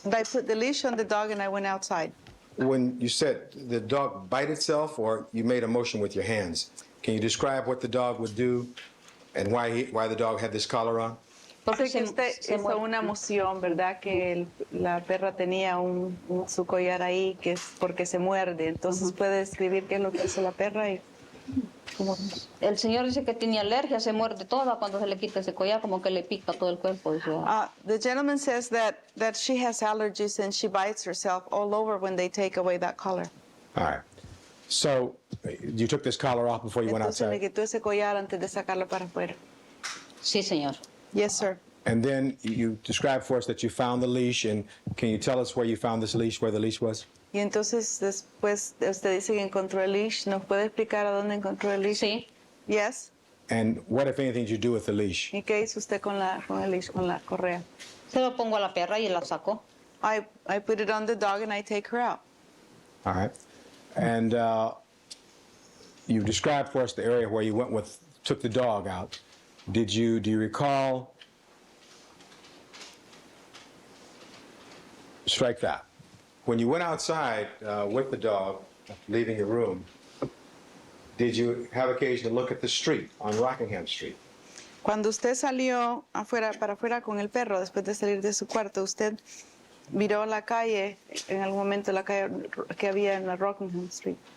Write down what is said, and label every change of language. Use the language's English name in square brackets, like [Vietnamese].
[English] put the leash on the dog and I went outside. When you said the dog bite itself, or you made a motion with your hands, can you describe what the dog would do and why the dog had this collar on? [Spanish] Porque Sé que usted hizo una moción, ¿verdad? Que la perra tenía su collar ahí, que es porque se muerde. Entonces, ¿puede describir qué es lo que hace la perra? Y cómo... El señor dice que tiene alergia, se muerde toda cuando se le quita ese collar, como que le pica todo el cuerpo. [English] The gentleman says that she has allergies and she bites herself all over when they take away that collar. All right. So you took this collar off before you went [Spanish] Entonces le [English] outside? [Spanish] quitó ese collar antes de sacarlo para afuera. Sí, señor. [English] Yes, sir. And then you described for us that you found the leash, and can you tell us where you found this leash, where the leash was? [Spanish] Y entonces después usted dice que encontró el leash. ¿Nos puede explicar a dónde encontró el leash? Sí. [English] Yes. And what, if anything, did you do with the leash? [Spanish] ¿Y qué hizo usted con el leash, con la correa? Se lo pongo a la perra y la saco. [English] I put it on the dog and I take her out. All right. And you described for us the area where you took the dog out. Do you recall? Strike that. When you went outside with the dog, leaving your room, did you have occasion to look at the street on Rockingham Street? [Spanish] Cuando usted salió para afuera con el perro, después de salir de su cuarto, usted miró la calle, en algún momento la calle que había en la Rockingham Street.